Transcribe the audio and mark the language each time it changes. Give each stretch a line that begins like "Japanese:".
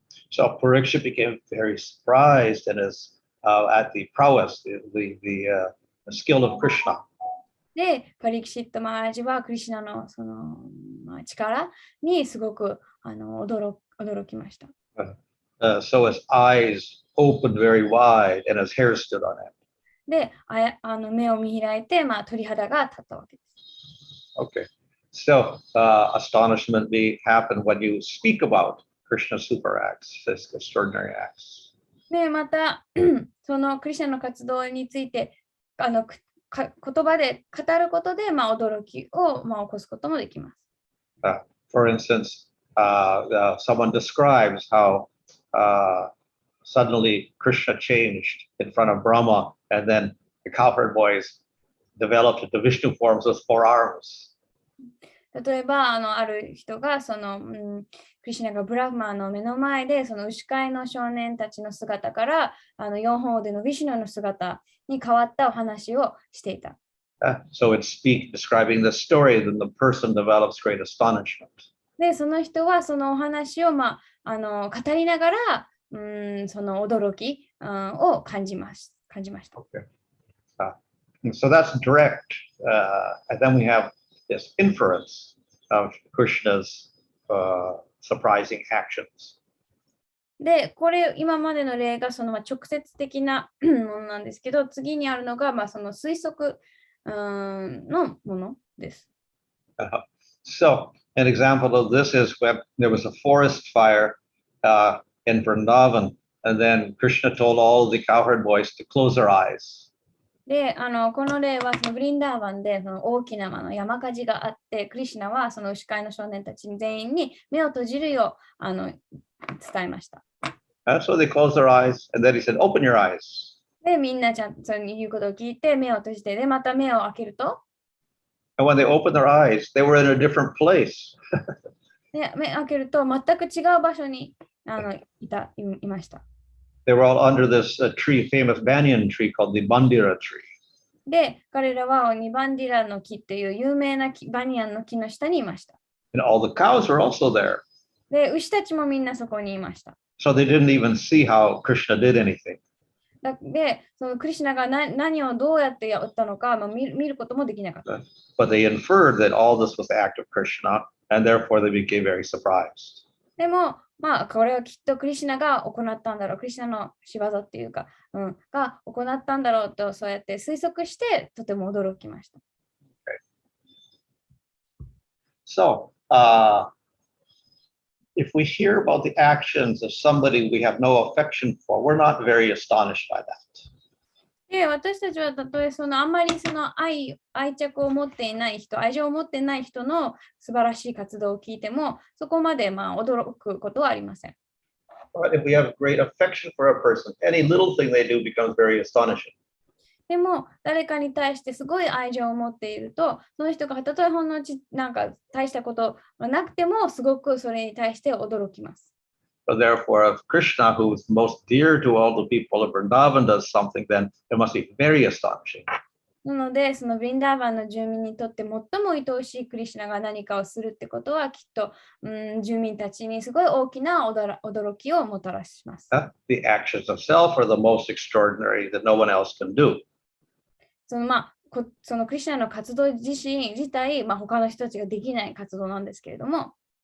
English: So Parikshit became very surprised and at the prowess, the skill of Krishna.
Japanese: で、パリキシット・マハラジはクリシュナのその、力にすごく驚きました。
English: So his eyes opened very wide and his hair stood on end.
Japanese: で、目を見開いて、鳥肌が立ったわけです。
English: Okay. So astonishment may happen when you speak about Krishna's super acts, his extraordinary acts.
Japanese: で、また、そのクリシュナの活動について言葉で語ることで、驚きを、起こすこともできます。
English: For instance, someone describes how suddenly Krishna changed in front of Brahma, and then the cowherd boys developed the Vishnu forms with 4 arms.
Japanese: 例えば、ある人がククリシュナがブラフマーの目の前でその牛飼いの少年たちの姿から4本腕のヴィシュヌの姿に変わったお話をしていた。
English: So it's describing the story, then the person develops great astonishment.
Japanese: で、その人はそのお話を、語りながら、その驚き、を感じました。
English: Okay. So that's direct. And then we have this inference of Krishna's surprising actions.
Japanese: で、これ、今までの例がその直接的なものなんですけど、次にあるのが、その推測のものです。
English: So, an example of this is when there was a forest fire in Vrindavan, and then Krishna told all the cowherd boys to close their eyes.
Japanese: で、この例はそのブリンダーバンでその大きな山火事があって、クリシュナはその牛飼いの少年たち全員に目を閉じるよう伝えました。
English: So they closed their eyes, and then he said, "Open your eyes."
Japanese: で、みんなちゃんとそれに言うことを聞いて、目を閉じて、で、また目を開けると、
English: And when they opened their eyes, they were in a different place.
Japanese: で、目を開けると、全く違う場所にいました。
English: They were all under this tree, famous banyan tree called the Bandira tree.
Japanese: で、彼らはニバンディラの木っていう有名なバニヤンの木の下にいました。
English: And all the cows were also there.
Japanese: で、牛たちもみんなそこにいました。
English: So they didn't even see how Krishna did anything.
Japanese: で、そのクリシュナが何をどうやってやったのか、見ることもできなかった。
English: But they inferred that all this was the act of Krishna, and therefore they became very surprised.
Japanese: でも、これはきっとクリシュナが行ったんだろう。クリシュナの仕業っていうか、が行ったんだろうと、そうやって推測して、とても驚きました。
English: So, if we hear about the actions of somebody we have no affection for, we're not very astonished by that.
Japanese: で、私たちはたとえあんまり愛着を持っていない人、愛情を持っていない人の素晴らしい活動を聞いても、そこまで驚くことはありません。
English: But if we have great affection for a person, any little thing they do becomes very astonishing.
Japanese: でも、誰かに対してすごい愛情を持っていると、その人がたとえほんのなんか大したことがなくても、すごくそれに対して驚きます。
English: So therefore, if Krishna, who is most dear to all the people of Vrindavan, does something, then it must be very astonishing.
Japanese: なので、そのブリンダーバンの住民にとって最も愛おしいクリシュナが何かをするってことは、きっと、住民たちにすごい大きな驚きをもたらします。
English: The actions of self are the most extraordinary that no one else can do.
Japanese: そのクリシュナの活動自体、他の人たちができない活動なんですけれども、